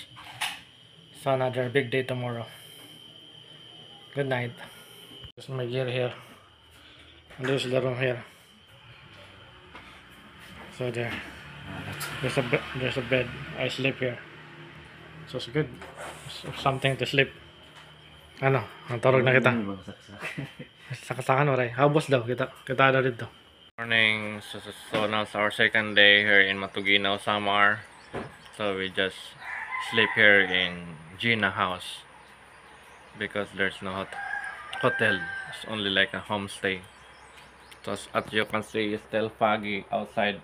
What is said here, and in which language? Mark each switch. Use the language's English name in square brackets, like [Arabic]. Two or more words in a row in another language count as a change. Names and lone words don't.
[English] So another big day tomorrow. Good night. There's my gear here. And there's the room here. So there's a bed. I sleep here. So it's good. Something to sleep. [Waray] Ano? Natulog na kita. Sakasakan oray. Habos daw kita. Kita daw dito. [English] Morning. So now it's our second day here in Matuginaw, Samar. So we just sleep here in Gina house because there's no hotel. It's only like a homestay. So as you can see, it's still foggy outside.